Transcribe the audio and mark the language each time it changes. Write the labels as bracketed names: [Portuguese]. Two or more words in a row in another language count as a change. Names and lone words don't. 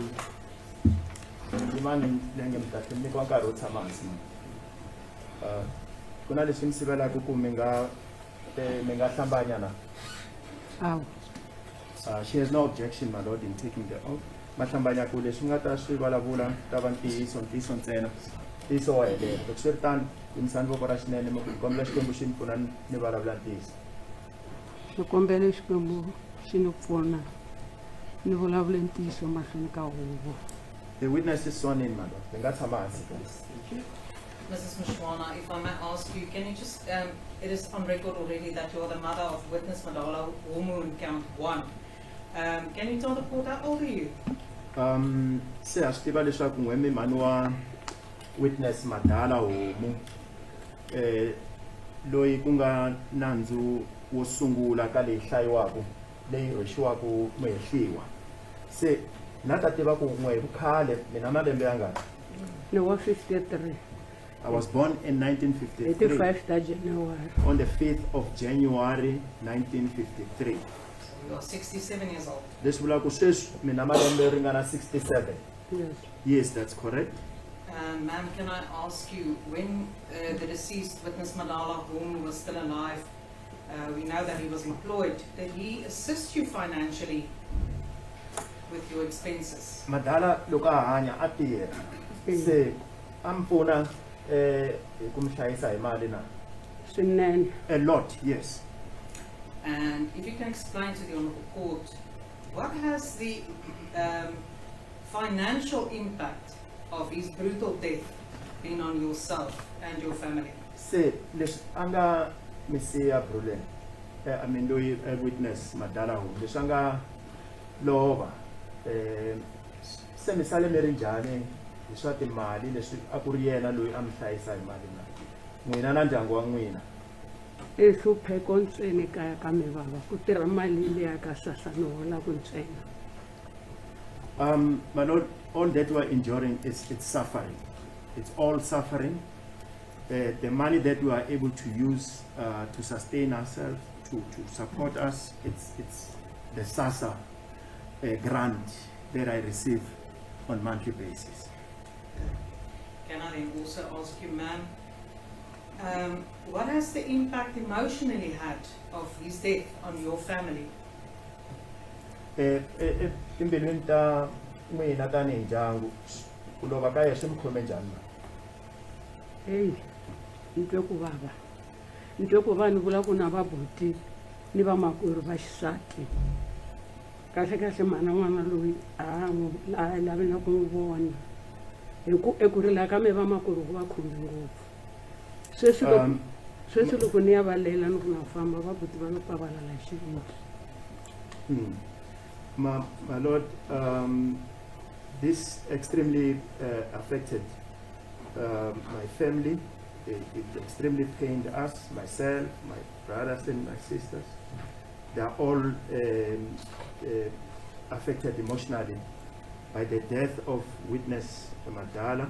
[Tsonga] Imani lenge mdate mi kwa nkarhi wo tshama hansi ku na leswi mi sivelaka ku mi nga hlambanya na. Awu. [English] She has no objection, my lord, in taking the oath. [Tsonga] Ma hlambanya ku leswi mi nga ta swi vulavula ta va ntiyiso ntsena ntiyiso wa helela. Loko swi ri tano yimisani voko ra xinene mi ku kombela Xikwembu xi mi pfuna ni vulavula ntiyiso. Ni kombela Xikwembu xi ni pfuna ni vulavule ntiyiso mahlweni ka huvo. [English] The witness is sworn in, my lord. [Tsonga] Mi nga tshama hansi. [English] Mrs. Mshwana, if I may ask you, can you just, it is on record already that you are the mother of witness Madala Homu in count 1. Can you tell the court how old are you? [Tsonga] Se a swi tiva leswaku n'wemi mhani wa witness Madala Homu loyi ku nga nandzu wo sungula ka leyi hlayiwaku leyi rhwexiwaku muhehliwa. Se na ta tiva ku n'we hi vukhale mina malembe yangani. Ni wa 53. [English] I was born in 1953 [Tsonga] 85 ta January. [English] on the 5th of January 1953. You are 67 years old. [Tsonga] Leswi vula ku sweswi mina malembe ringana 67. [English] Yes. Yes, that's correct. Ma'am, can I ask you, when the deceased witness Madala Homu was still alive, we know that he was employed, did he assist you financially with your expenses? [Tsonga] Madala loko a hanya a tirha. Se a mi pfuna ku mi hlayisa hi mali na. Swinene. [English] A lot, yes. And if you can explain to the Honourable Court, what has the financial impact of his brutal death been on yourself and your family? [Tsonga] Se leswi a nga mi siya Brilliant, [English] I mean [Tsonga] loyi witness Madala Homu leswi a nga lova se mi sale mi ri njhani hi swa timali leswi a ku ri yena loyi a mi hlayisa hi mali na n'wina na ndyangu wa n'wina. I hlupheko ntsena kaya ka mi bava ku tirha mali liya ka sasa no hola ku ntsena. [English] My lord, all that we are enduring it's suffering. It's all suffering. The money that we are able to use to sustain ourselves, to support us, it's the SASA grant that I receive on monthly basis. Can I then also ask you, ma'am, what has the impact emotionally had of his death on your family? [Tsonga] Timbilwini ta n'wina tanihi ndyangu ku lova ka yena swi mi khome njhani? Hey, ni twe ku vava. Ni twe ku va ni vula ku na vabuti ni vamakwerhu va xisati. Kahle kahle mana n'wana loyi a lavi na ku n'wi vona eku ri la ka me va makulu ku va khumbi ngopfu sweswi loko ni ya valela ni ku na famba va buti va lo pavalala hi xivindzi. [English] My Lord, this extremely affected my family. It extremely pained us, myself, my brothers and my sisters. They are all affected emotionally by the death of witness Madala.